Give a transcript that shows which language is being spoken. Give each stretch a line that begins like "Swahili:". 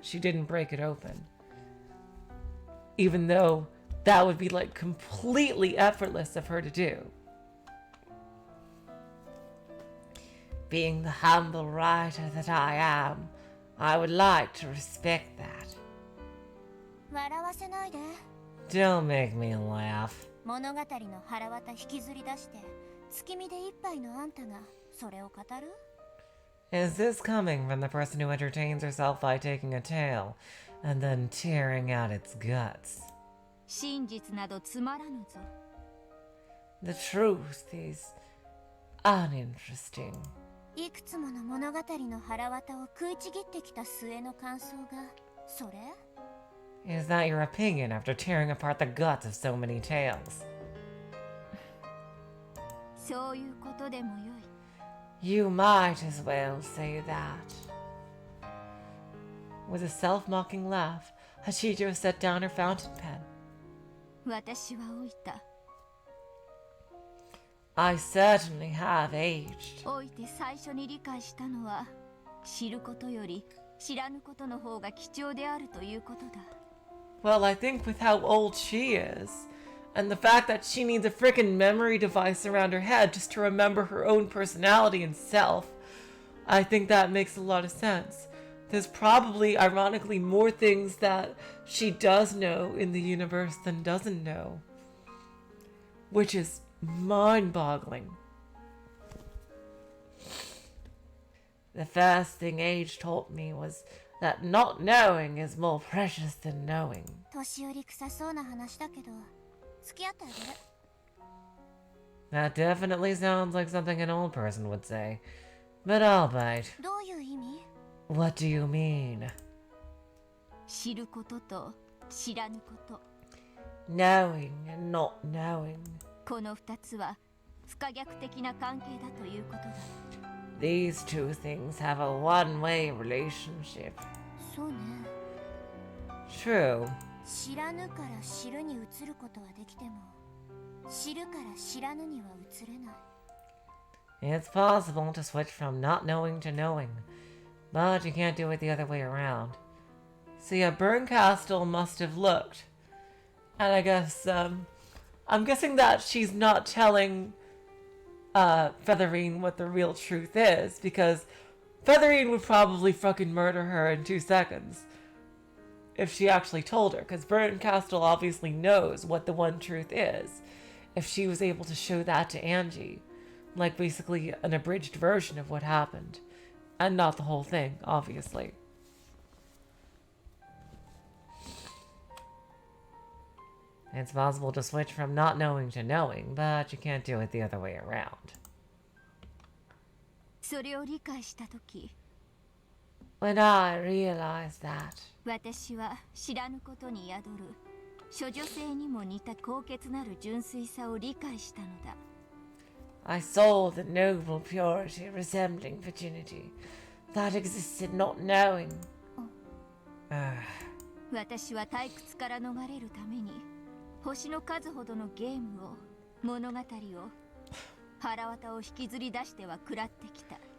English: She didn't break it open. Even though that would be like completely effortless of her to do. Being the humble writer that I am, I would like to respect that.
Japanese: 笑わせないで
English: Don't make me laugh.
Japanese: 物語の腹渡引きずり出して月見で一杯のあんたがそれを語る
English: Is this coming from the person who entertains herself by taking a tale and then tearing out its guts?
Japanese: 真実などつまらぬぞ
English: The truth is uninteresting.
Japanese: いくつもの物語の腹渡を食いちぎってきた末の感想がそれ
English: Is that your opinion after tearing apart the guts of so many tales?
Japanese: そういうことでもよい
English: You might as well say that. With a self-mocking laugh, Hachijo set down her fountain pen.
Japanese: 私は老いた
English: I certainly have aged.
Japanese: 老いて最初に理解したのは知ることより知らぬことの方が貴重であるということだ
English: Well, I think with how old she is, and the fact that she needs a frickin' memory device around her head just to remember her own personality and self, I think that makes a lot of sense. There's probably, ironically, more things that she does know in the universe than doesn't know. Which is mind-boggling. The first thing age taught me was that not knowing is more precious than knowing.
Japanese: 年寄り臭そうな話だけど付き合ってあげる
English: That definitely sounds like something an old person would say. But I'll bite.
Japanese: どういう意味
English: What do you mean?
Japanese: 知ることと知らぬこと
English: Knowing and not knowing.
Japanese: この二つは不可逆的な関係だということだ
English: These two things have a one-way relationship.
Japanese: そうね
English: True.
Japanese: 知らぬから知るに移ることはできても知るから知らぬには移れない
English: It's possible to switch from not knowing to knowing, but you can't do it the other way around. So yeah, Bernkastel must have looked. And I guess, I'm guessing that she's not telling Featherine what the real truth is, because Featherine would probably fucking murder her in 2 seconds if she actually told her, because Bernkastel obviously knows what the one truth is. If she was able to show that to Angie, like basically an abridged version of what happened, and not the whole thing, obviously. It's possible to switch from not knowing to knowing, but you can't do it the other way around.
Japanese: それを理解したとき
English: When I realized that,
Japanese: 私は知らぬことに宿る処女性にも似た高潔なる純粋さを理解したのだ
English: I saw the noble purity resembling virginity that existed not knowing.
Japanese: 私は退屈から逃れるために星の数ほどのゲームを物語を腹渡を引きずり出しては食らってきた。